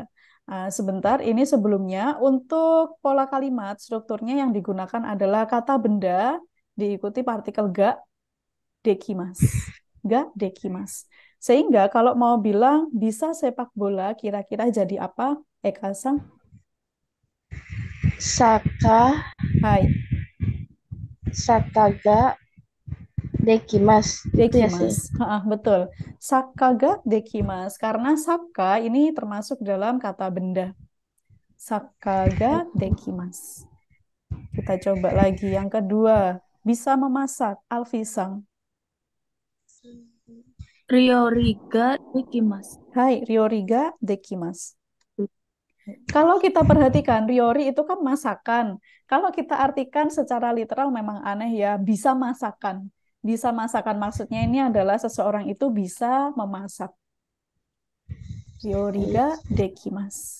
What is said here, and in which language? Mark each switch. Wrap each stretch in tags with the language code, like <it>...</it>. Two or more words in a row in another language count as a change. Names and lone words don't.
<id>Sebentar, ini sebelumnya untuk pola kalimat strukturnya yang digunakan adalah kata benda diikuti partikel</id> <ja>ができます. ができます.</ja> <id>Sehingga kalau mau bilang bisa sepak bola kira-kira jadi apa? Eka-san? Saka. Hai.</id> <ja>サッカーができます.</ja> <id>Itu ya, sih.</id> <ja>できます. Betul. サッカーができます.</ja> <id>Karena saka ini termasuk dalam kata benda.</id> <ja>サッカーができます.</ja> <id>Kita coba lagi. Yang kedua, bisa memasak. Alfisang.</id> <ja>料理ができます. はい、料理ができます.</ja> <id>Kalau kita perhatikan, ryori itu kan masakan. Kalau kita artikan secara literal memang aneh ya, bisa masakan. Bisa masakan maksudnya ini adalah seseorang itu bisa memasak.</id> <ja>料理ができます.</ja>